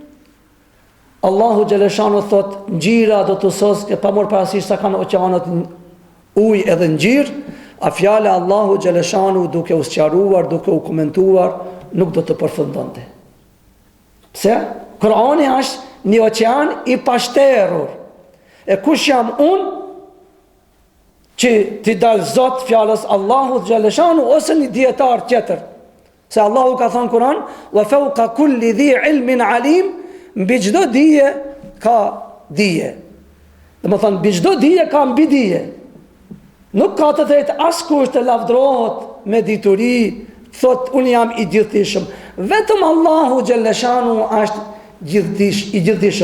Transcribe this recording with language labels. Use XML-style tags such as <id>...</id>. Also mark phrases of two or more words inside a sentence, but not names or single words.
<sq>Allahu xhaleshanu thot ngjyra do të soske pa marrë parasysh sa kanë oqeanët ujë edhe ngjyrë, a fjala Allahu xhaleshanu duke u sqaruar, duke u komentuar, nuk do të përfundonte. Pse? Kurani është një oqean i pashterur. E kush jam unë që t'i dal Zot fjalës Allahu xhaleshanu ose një dietar tjetër? Se Allahu ka thënë Kur'an,</sq> <ar>وفوق كل ذي علم عليم,</ar> <sq>mbi çdo dije ka dije. Domethënë mbi çdo dije ka mbi dije. Nuk ka të drejtë askush të lavdrohet me dituri, thot unë jam i gjithdijshëm. Vetëm Allahu xhaleshanu është i gjithdijshëm.</sq>